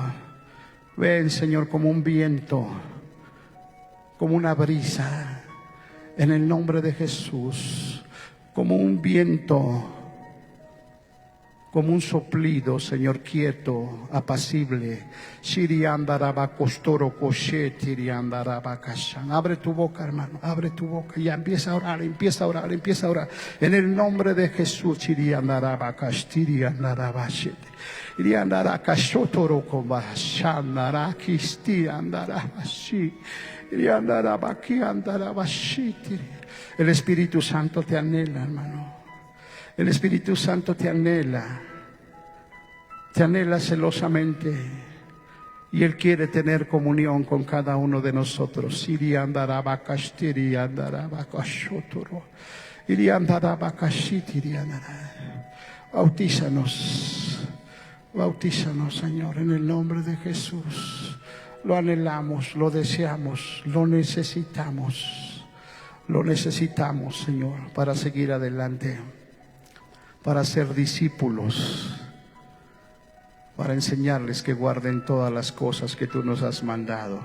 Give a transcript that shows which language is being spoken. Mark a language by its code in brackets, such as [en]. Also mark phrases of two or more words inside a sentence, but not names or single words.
[es] Ven, Señor, como un viento, como una brisa, en el nombre de Jesús, como un viento, como un soplido, Señor, quieto, apacible. Abre tu boca, hermano, abre tu boca. Ya empieza a orar, empieza a orar, empieza a orar. En el nombre de Jesús. Iriandara kashotoro kombashandara kisti andara bashi. Iriandara baki andara bashiti. El Espíritu Santo te anhela, hermano. El Espíritu Santo te anhela celosamente, y Él quiere tener comunión con cada uno de nosotros. Iriandara bakashtiri andara bakashotoro. Iriandara bakashiti iriandara. Bautízanos, Señor, en el nombre de Jesús. Lo anhelamos, lo deseamos, lo necesitamos. Lo necesitamos, Señor, para seguir adelante, para ser discípulos, para enseñarles que guarden todas las cosas que tú nos has mandado.